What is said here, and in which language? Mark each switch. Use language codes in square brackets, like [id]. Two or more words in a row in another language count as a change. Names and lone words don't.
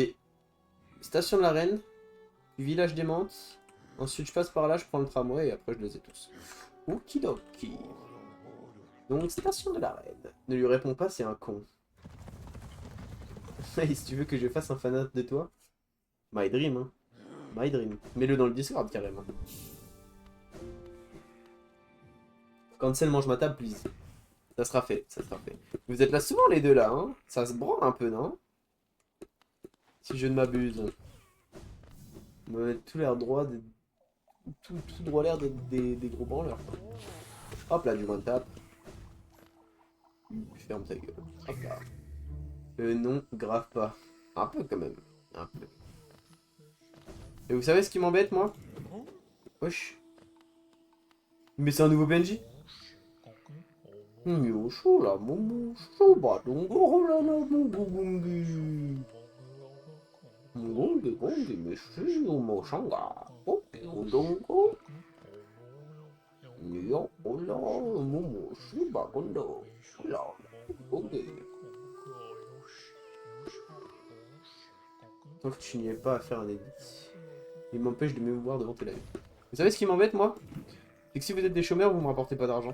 [fr] Je vais Station de la Reine, village des Mantes. Ensuite, je passe par là, je prends le tramway et après, je les ai tous. Okidoki. Donc, station de la Reine. Ne lui réponds pas, c'est un con. Hey, si tu veux que je fasse un fanart de toi, [en] my dream, hein. My dream. [fr] Mets-le dans le Discord carrément. Cancel mange ma table, please. Ça sera fait, ça sera fait. Vous êtes là souvent les deux là, hein. Ça se branle un peu, non? Si je ne m'abuse. On va mettre tout l'air droit, tout droit l'air des gros branleurs. Hop là, du [en] one tap. [fr] Ferme ta gueule. Hop là. Non, grave pas. Un peu quand même. Un peu. Et vous savez ce qui m'embête, moi? Wesh. Mais c'est un nouveau PNJ? Yoshou la momo shoba dongo la la mongo gongi. Mongongi gongi meshi mo shanga. Oke odongo. Yo ola momo shiba gondo. La gongi. Tant que tu n'y es pas à faire un edit, il m'empêche de me voir devant tes lives. Vous savez ce qui m'embête, moi? C'est que si vous êtes des chômeurs, vous me rapportez pas d'argent.